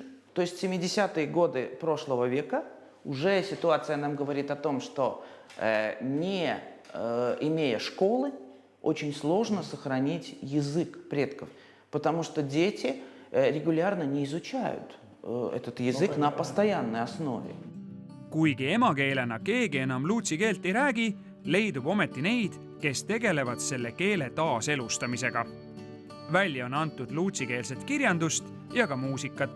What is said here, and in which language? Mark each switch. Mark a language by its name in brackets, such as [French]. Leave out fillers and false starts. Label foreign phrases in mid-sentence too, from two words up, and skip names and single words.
[Russian] То есть в 70-е годы прошлого века уже ситуация нам говорит о том, что не имея школы, очень сложно сохранить язык предков, потому что дети регулярно не изучают этот язык на постоянной основе. [Estonian] Kuigi emakeelena keegi enam luutsi keelt ei räägi, leidub ometi neid, kes tegelevad selle keele taaselustamisega. Välja on antud luutsikeelset kirjandust ja ka muusikat.